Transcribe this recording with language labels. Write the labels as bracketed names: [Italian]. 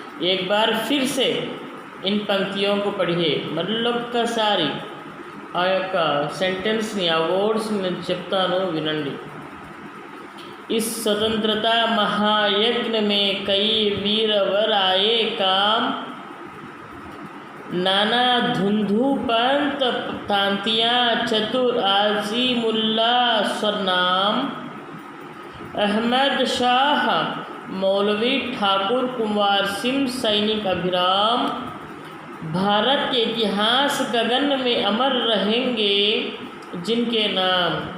[Hindi] एक बार फिर से इन पंक्तियों को पढ़िए. [Telugu] మళ్ళొక్కసారి ఆ యొక్క సెంటెన్స్ని, ఆ వర్డ్స్ని నేను చెప్తాను, వినండి. [Hindi] इस स्वतंत्रता महायज्ञ में कई वीरवर आए काम, नाना धुंधु पंत तांतियाँ चतुर आजीमुल्ला स्वरनाम, अहमद शाह मौलवी ठाकुर कुंवर सिंह सैनिक अभिराम, भारत के इतिहास गगन में अमर रहेंगे जिनके नाम.